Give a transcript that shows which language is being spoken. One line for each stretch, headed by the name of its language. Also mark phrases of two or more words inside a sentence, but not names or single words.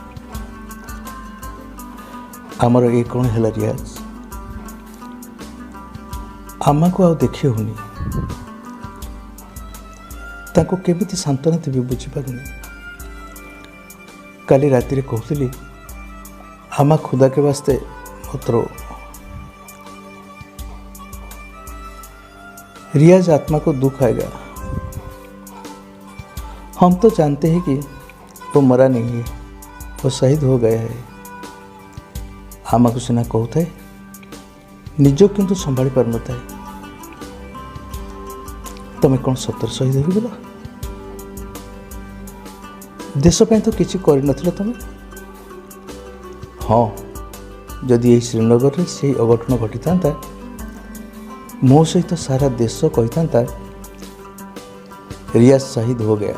Odia: ଆମର ଏ କ'ଣ ହେଲା ରିୟାଜ? ଆମକୁ ଆଉ ଦେଖି ହେଉନି। ତାଙ୍କୁ କେମିତି ସାନ୍ତ୍ୱନା ଦେବି ବୁଝିପାରୁନି। କାଲି ରାତିରେ କହୁଥିଲି, ଆମା
Hindi: खुदा के वास्ते मत रो। रियाज आत्मा को दुख आएगा। हम तो जानते हैं कि वो मरा नहीं है, वो शहीद हो गया है।
Odia: आमाକୁ ସିନା କହୁଥାଏ, ନିଜକୁ କିନ୍ତୁ ସମ୍ଭାଳି ପାରୁନଥାଏ। ତମେ କ'ଣ ସତରେ ଶହୀଦ ହୋଇଗଲ? ଦେଶ ପାଇଁ ତ କିଛି କରିନଥିଲ ତମେ? ହଁ, ଯଦି ଏହି ଶ୍ରୀନଗରରେ ସେହି ଅଘଟଣ ଘଟିଥାନ୍ତା, ମୋ ସହିତ ସାରା ଦେଶ କହିଥାନ୍ତା ରିୟାଜ
Hindi: शहीद हो गया।